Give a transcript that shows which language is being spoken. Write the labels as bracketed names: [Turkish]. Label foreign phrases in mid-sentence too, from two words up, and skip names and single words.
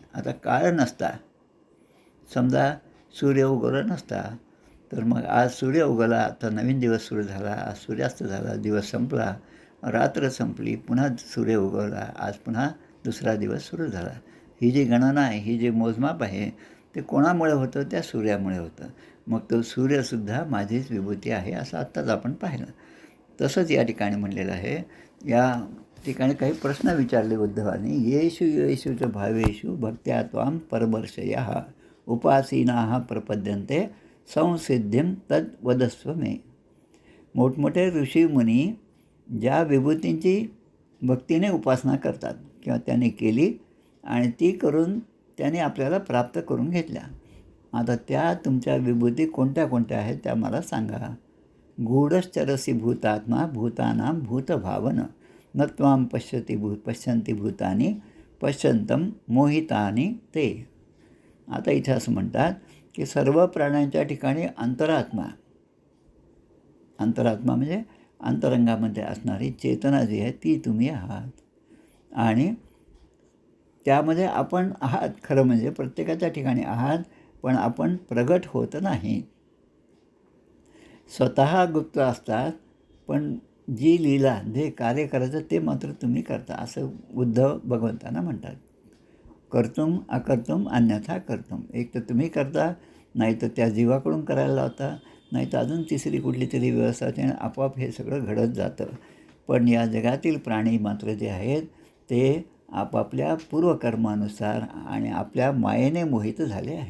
[Marathi] आता काळ नसता, समजा सूर्य उगवला नसता, तर मग आज सूर्य उगवला, आता नवीन दिवस सुरू झाला, आज सूर्यास्त झाला, दिवस संपला, रात्र संपली, पुन्हा सूर्य उगवला, आज पुन्हा दुसरा दिवस सुरू झाला. ही जी गणना आहे, ही जी मोजमाप आहे, ते कोणामुळे होतं? त्या सूर्यामुळे होतं. मग तो सूर्यसुद्धा माझीच विभूती आहे असं आत्ताच आपण पाहिलं. तसंच या ठिकाणी म्हणलेलं आहे. या ठिकाणी काही प्रश्न विचारले उद्धवानी. [Sanskrit] येषु येषुच भावेषु भक्त्या त्वां परमर्शयः उपासीनाः प्रपद्यन्ते संसिद्धिं तद् वदस्व मे. [Marathi] मोठमोठे ऋषीमुनी ज्या विभूतींची भक्तीने उपासना करतात किंवा त्यांनी केली आणि ती करून त्याने आपल्याला प्राप्त करून घेतल्या. आता त्या तुमच्या विभूती कोणत्या कोणत्या आहेत त्या मला सांगा. [Sanskrit] गूढश्चरसी भूतात्मा भूतानां भूतभावन न त्वां पश्यन्ति भूतानि पश्यन्तं मोहितानि ते. [Marathi] आता इथे असं म्हणतात की सर्व प्राण्यांच्या ठिकाणी अंतरात्मा म्हणजे अंतरंगामध्ये असणारी चेतना जी आहे ती तुम्ही आहात आणि त्यामध्ये आपण आहात. खरं म्हणजे प्रत्येकाच्या ठिकाणी आहात, पण आपण प्रगट होत नाही. स्वतः गुप्त असतात, पण जी लीला, जे कार्य करायचं ते मात्र तुम्ही करता, असं उद्धव भगवंतांना म्हणतात. [Sanskrit] कर्तुम अकर्तुम अन्यथा कर्तुम. [Marathi] एक तर तुम्ही करता, नाही तर त्या जीवाकडून करायला लावता, नाही तर अजून तिसरी कुठली तरी व्यवस्था, त्याने आपोआप हे सगळं घडत जातं. पण या जगातील प्राणी मात्र जे आहेत ते आपापल्या पूर्वकर्मानुसार आणि आपल्या मायेने मोहित झाले आहेत.